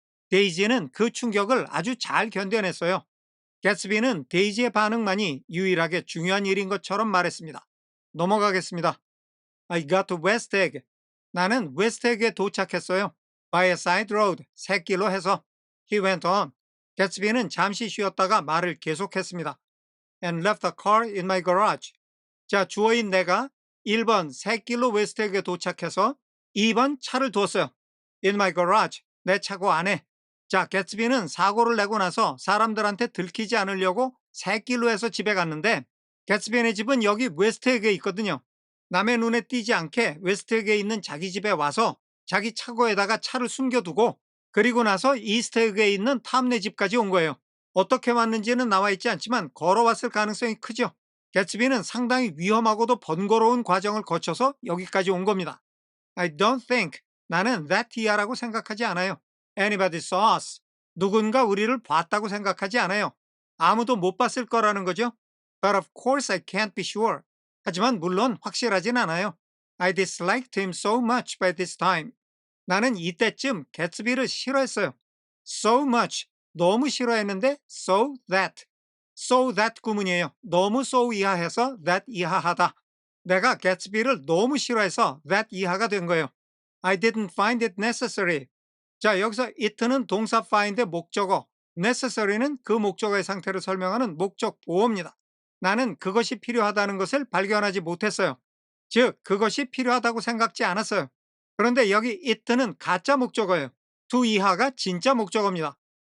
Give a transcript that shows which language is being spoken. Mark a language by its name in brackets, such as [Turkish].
[Korean] 데이지는 그 충격을 아주 잘 견뎌냈어요. 개츠비는 데이지의 반응만이 유일하게 중요한 일인 것처럼 말했습니다. 넘어가겠습니다. [English] I got to West Egg. [Korean] 나는 웨스트에그에 도착했어요. [English] By a side road. [Korean] 샛길로 해서. [English] He went on. [Korean] 개츠비는 잠시 쉬었다가 말을 계속했습니다. [English] And left the car in my garage. [Korean] 자, 주어인 내가 1번 샛길로 웨스트에그에 도착해서 2번 차를 두었어요. [English] In my garage. [Korean] 내 차고 안에. 자, 개츠비는 사고를 내고 나서 사람들한테 들키지 않으려고 샛길로 해서 집에 갔는데 개츠비의 집은 여기 웨스트에그에 있거든요. 남의 눈에 띄지 않게 웨스트에그에 있는 자기 집에 와서 자기 차고에다가 차를 숨겨두고 그리고 나서 이스트에그에 있는 탐네 집까지 온 거예요. 어떻게 왔는지는 나와 있지 않지만 걸어왔을 가능성이 크죠. 개츠비는 상당히 위험하고도 번거로운 과정을 거쳐서 여기까지 온 겁니다. [English] I don't think. [Korean] 나는 that 이하라고 생각하지 않아요. [English] Anybody saw us. [Korean] 누군가 우리를 봤다고 생각하지 않아요. 아무도 못 봤을 거라는 거죠. [English] But of course I can't be sure. [Korean] 하지만 물론 확실하진 않아요. [English] I disliked him so much by this time. [Korean] 나는 이때쯤 개츠비를 싫어했어요. [English] So much. [Korean] 너무 싫어했는데 so that. So that 구문이에요. 너무 so 이하해서 that 이하하다. 내가 개츠비를 너무 싫어해서 that 이하가 된 거예요. [English] I didn't find it necessary. [Korean] 자, 여기서 it는 동사 find의 목적어, necessary는 그 목적어의 상태를 설명하는 목적 보어입니다. 나는 그것이 필요하다는 것을 발견하지 못했어요. 즉, 그것이 필요하다고 생각지 않았어요. 그런데 여기 it는 가짜 목적어예요. to 이하가 진짜 목적어입니다.